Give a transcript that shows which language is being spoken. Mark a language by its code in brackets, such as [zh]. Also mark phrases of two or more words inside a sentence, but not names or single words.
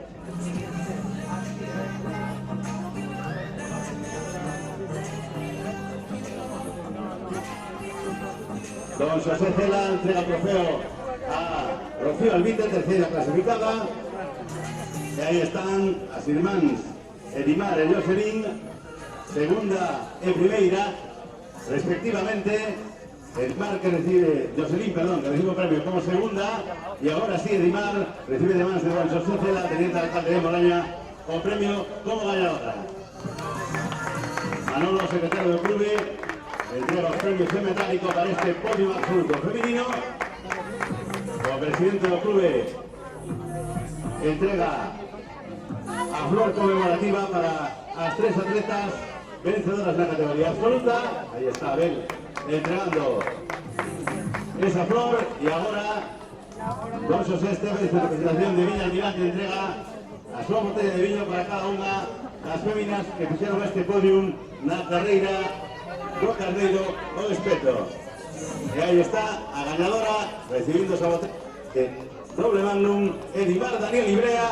[es] Don José Cela entrega el trofeo a Rocío Albite, tercera clasificada. Y ahí están [gl] as irmáns Edimar e Jocelyn, segunda e primeira, respectivamente. [es] Edimar que recibe, Jocelyn, perdón, que recibe un premio como segunda. Y ahora sí, Edimar recibe de manos de don José Cela, teniente alcalde de Moraña, con premio como ganadora. Manolo, secretario del club, entrega los premios en metálico para este podio absoluto femenino. presidente del club entrega [gl] a flor [es] conmemorativa para las 3 atletas vencedoras de la categoría absoluta. Ahí está Abel entregando esa flor y ahora Don José Esteves, de representación de Viña Almirante, [gl] entrega a súa botella de viño para cada unha das féminas que fixeron este podium na carreira do Carneiro o Espeto. E aí está a gañadora recibindo esa botella de doble magnum, Edimar Daniel Ibrea.